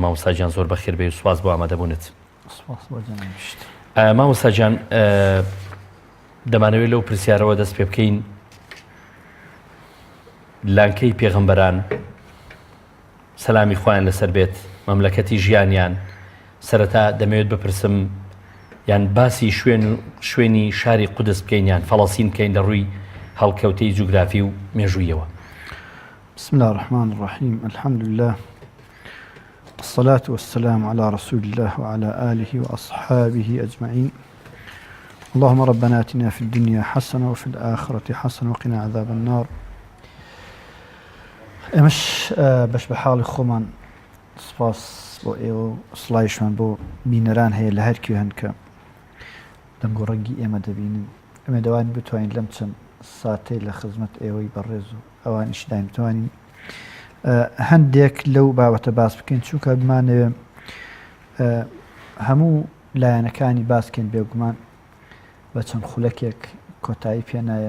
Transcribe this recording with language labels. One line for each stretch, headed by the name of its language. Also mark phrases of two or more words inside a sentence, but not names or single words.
Central Kurdish: مامۆستا گیان زۆر بەخێر بێ و سوپاس بۆ ئامادەبوونت. مامۆستا گیان دەمانەوێت لەو پرسیارەوە دەست پێ بکەین لانکەی پێغەمبەران سەلامی خۆیان لەسەر بێت مەملەکەتی ژیانیان سەرەتا دەمەوێت بپرسم یان باسی شوێنی شاری قودس بکەین یان فەڵەستین بکەین لە ڕووی هەڵکەوتەی جوگرافی و مێژوویەوە.
Arabic: بسم الله الرحمن الرحيم الحمد لله والصلاة والسلام على رسول الله وعلى آله وأصحابه أجمعين. اللهم ربنا آتنا في الدنيا حسنة وفي الآخرة حسنة وقنا عذاب النار.
Central Kurdish: ئێمەش بەش بە حاڵی خۆمان سپاس بۆ ئێوە سڵایشمان بۆ بینەران هەیە لە هەرکی هەن کە دەنگ و ڕەنگی ئێمە دەبینن. ئەمە دەوانین بتوانین لەم چەند ساتەی لە خزمەت ئێوەی بەڕێز و ئەوانیش دایم بتوانین هەندێک لەو بابەتە باس بکەین چونکە بمانەوێ هەموو لایەنەکانی باسکەین بێگومان بە چەند خولەکێک کۆتایی پێ نایە.